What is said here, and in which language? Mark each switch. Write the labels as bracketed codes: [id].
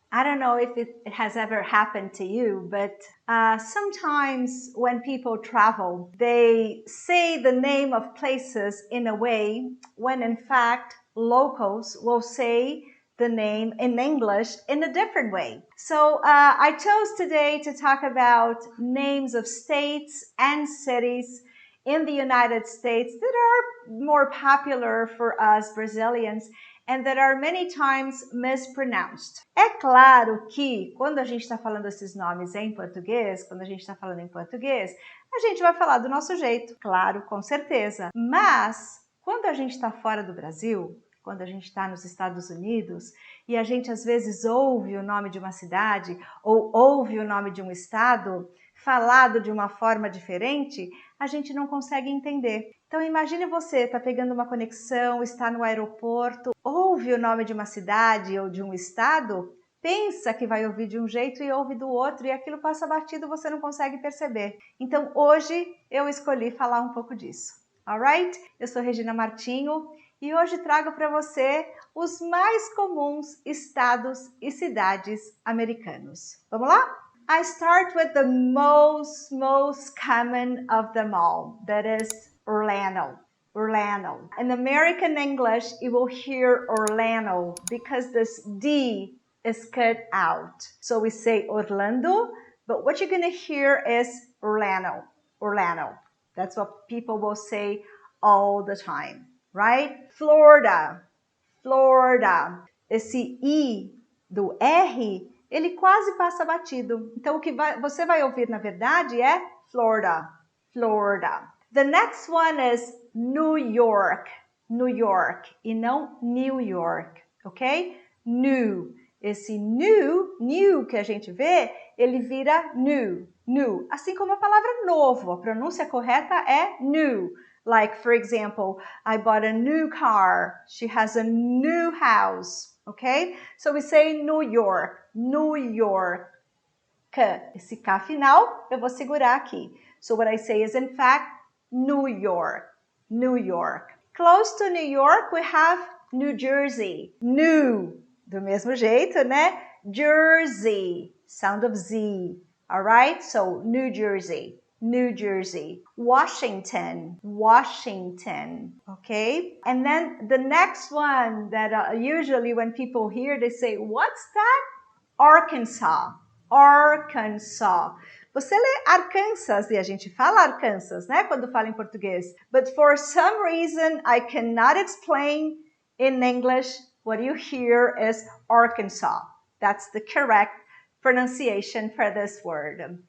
[en] I don't know if it has ever happened to you, but sometimes when people travel, they say the name of places in a way when in fact locals will say the name in English in a different way. So I chose today to talk about names of states and cities in the United States that are more popular for us Brazilians and that are many times mispronounced. [pt] É claro que quando a gente está falando esses nomes em português, quando a gente está falando em português, a gente vai falar do nosso jeito, claro, com certeza. Mas quando a gente está fora do Brasil, quando a gente está nos Estados Unidos e a gente às vezes ouve o nome de uma cidade ou ouve o nome de um estado falado de uma forma diferente, a gente não consegue entender. Então imagine você está pegando uma conexão, está no aeroporto, ouve o nome de uma cidade ou de um estado, pensa que vai ouvir de um jeito e ouve do outro e aquilo passa batido, você não consegue perceber. Então hoje eu escolhi falar um pouco disso. [en] Alright? [pt] Eu sou Regina Martinho e hoje trago para você os mais comuns estados e cidades americanos. Vamos lá? [en] I start with the most common of them all, that is Orlando. Orlando. In American English, you will hear Orlando because this D is cut out. So we say Orlando, but what you're going to hear is Orlando. Orlando. That's what people will say all the time, right? Florida. Florida. [pt] Esse I do R, ele quase passa batido. Então, o que você vai ouvir, na verdade, é Florida. [en] Florida. The next one is New York. New York. [pt] E não New York. Ok? New. Esse new que a gente vê, ele vira new. New. Assim como a palavra novo. A pronúncia correta é new. [en] Like, for example, I bought a new car. She has a new house. Okay? So we say New York. New York. [pt] Esse K final, eu vou segurar aqui. [en] So what I say is, in fact, New York. New York. Close to New York, we have New Jersey. [pt] New. Do mesmo jeito, né? Jersey. [en] Sound of Z. Alright? So, New Jersey. New Jersey. Washington. Washington. Okay? And then the next one that usually when people hear, they say, what's that? Arkansas. Arkansas. [pt] Você lê Arkansas e a gente fala Arkansas, né? Quando fala em português. [en] But for some reason, I cannot explain in English. What you hear is Arkansas. That's the correct pronunciation for this word.